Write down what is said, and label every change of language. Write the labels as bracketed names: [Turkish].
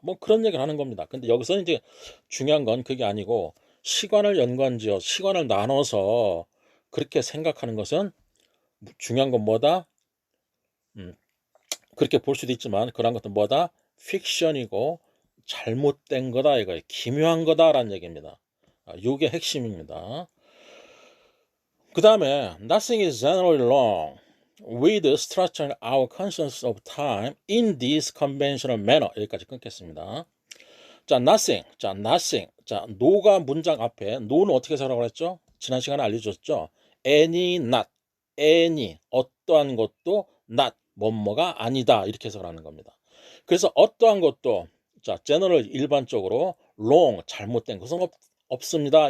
[Korean] 뭐 그런 얘기를 하는 겁니다. 근데 여기서 이제 중요한 건 그게 아니고, 시간을 연관지어 시간을 나눠서 그렇게 생각하는 것은 중요한 건 뭐다? 그렇게 볼 수도 있지만 그런 것도 뭐다? 픽션이고 잘못된 거다 이거예요. 기묘한 거다라는 얘기입니다. 이게 핵심입니다. 그 다음에 [English] nothing is generally wrong. with structuring our conscience of time in this conventional manner. [Korean] 여기까지 끊겠습니다. 자, nothing. 자, nothing. 자, no가 문장 앞에 no는 어떻게 해석하라고 했죠? 지난 시간에 알려줬죠? any, not. any, 어떠한 것도 not, 뭐뭐가 아니다. 이렇게 해석을 하는 겁니다. 그래서 어떠한 것도 자, general 일반적으로 wrong, 잘못된 것은 없습니다.